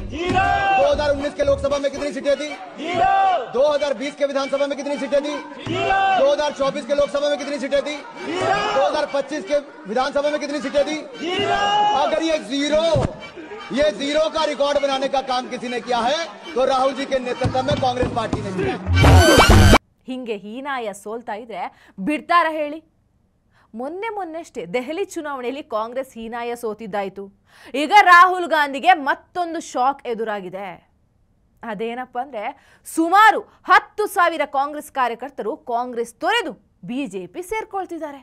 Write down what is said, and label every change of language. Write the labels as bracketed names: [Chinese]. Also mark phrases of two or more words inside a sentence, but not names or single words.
[Hindi] 2019 के लोकसभा में कितनी सीटें दी? 2020 के विधानसभा में कितनी सीटें दी? 2024 के लोकसभा में कितनी सीटें दी? 2025 के विधानसभा में कितनी सीटें दी? अगर ये जीरो का रिकॉर्ड बनाने का काम किसी ने किया है तो राहुल जी के नेतृत्व में कांग्रेस पार्टी ने किया। [Kannada] ಹಿಂಗೆ ಹೀನಾಯ ಸೋಲ್ತಾ ಇದ್ರೆ ಬಿಡ್ತಾರ ಹೇಳಿ? ಮೊನ್ನೆಷ್ಟೇ ದೆಹಲಿ ಚುನಾವಣೆಯಲ್ಲಿ ಕಾಂಗ್ರೆಸ್ ಹೀನಾಯ ಸೋತಿದ್ದಾಯಿತು. ಈಗ ರಾಹುಲ್ ಗಾಂಧಿಗೆ ಮತ್ತೊಂದು ಶಾಕ್ ಎದುರಾಗಿದೆ. ಅದೇನಪ್ಪ ಅಂದ್ರೆ, ಸುಮಾರು 10,000 ಕಾಂಗ್ರೆಸ್ ಕಾರ್ಯಕರ್ತರು ಕಾಂಗ್ರೆಸ್ ತೊರೆದು ಬಿಜೆಪಿ ಸೇರ್ಕೊಳ್ತಿದ್ದಾರೆ.